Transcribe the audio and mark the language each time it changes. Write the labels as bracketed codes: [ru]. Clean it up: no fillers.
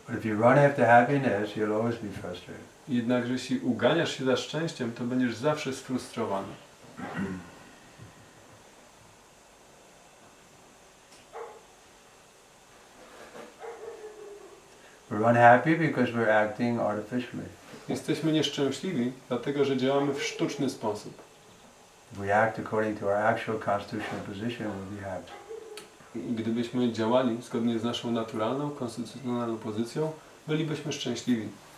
[en] But if you run after happiness, you'll always be frustrated. [pl] Jednakże jeśli uganiasz się za szczęściem, to będziesz zawsze sfrustrowany. [en] We're unhappy because we're acting artificially. [pl] Jesteśmy nieszczęśliwi, dlatego że działamy w sztuczny sposób. [en] If we act according to our actual constitutional position, we'll be happy. [pl] I gdybyśmy działali zgodnie z naszą naturalną, konstytucjonalną pozycją, bylibyśmy szczęśliwi.